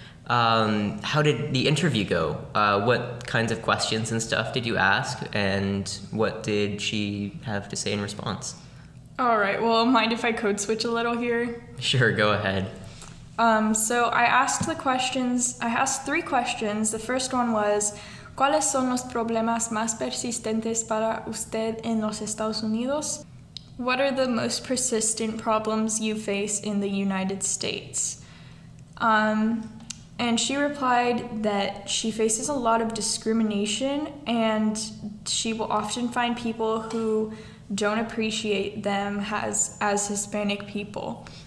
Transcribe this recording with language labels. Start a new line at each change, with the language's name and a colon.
English: How did the interview go? What kinds of questions and stuff did you ask, and what did she have to say in response? All right, well, mind if I code switch a little here? Sure, go ahead. So I asked three questions. The first one was,
Spanish: ¿cuáles son los problemas más persistentes para usted en los Estados Unidos?
English: What are the most persistent problems you face in the United States? And she replied that she faces a lot of discrimination, and she will often find people who don't appreciate them as Hispanic people.